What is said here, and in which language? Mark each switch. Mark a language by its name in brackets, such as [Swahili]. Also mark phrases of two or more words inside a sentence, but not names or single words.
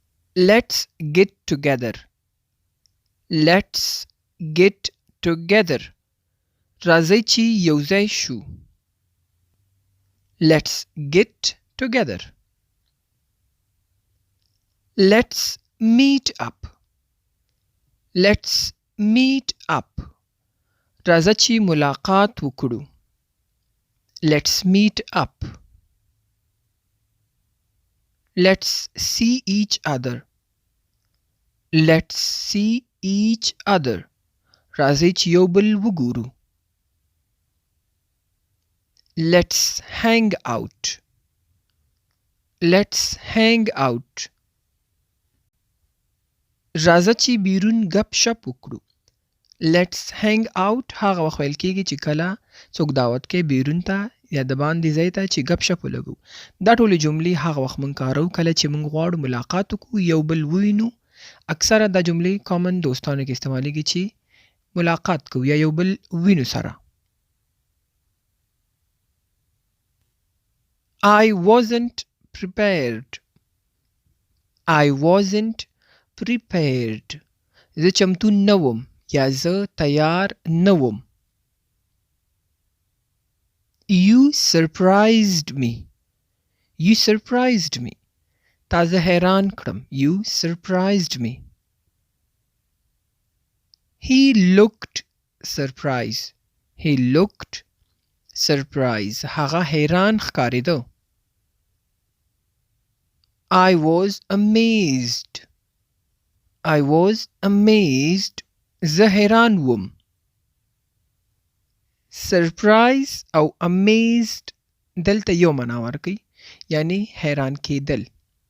[English] Let's get together. Let's get together. [Pashto] راځئ چې یوځای شو. [English] Let's get together. Let's meet up. Let's meet up. [Pashto] راځه چې ملاقات وکړو. [English] Let's meet up. Let's see each other. Let's see each other. [Pashto] راځئ چې یو بل وګورو. [English] Let's hang out. Let's hang out. [Pashto] راځه چې بیرون گپ شپ وکړو. [English] Let's hang out [Pashto] هغه وخت ویل کېږي چې کله څوک دعوت کوي بیرون ته یا د باندې ځای ته چې گپ شپ ولګو. دا ټولې جملې هغه وخت موږ کاروو کله چې موږ غواړو ملاقات وکړو یو بل ووینو. اکثره دا جملې کامن دوستانو کې استعمالیږي چې ملاقات کوو یا یو بل وینو سره. [English] I wasn't prepared. I wasn't prepared. [Pashto] زه چمتو نه وم یا زه تیار نه وم. [English] You surprised me. You surprised me. [Pashto] تا زه حیران کړم. [English] You surprised me. He looked surprised. He looked surprised. [Pashto] هغه حیران ښکارېده. [English] I was amazed. I was amazed. [Pashto] زه حیران وم. Surprise او amazed دلته یو معنا ورکوي یعنی حیران کېدل.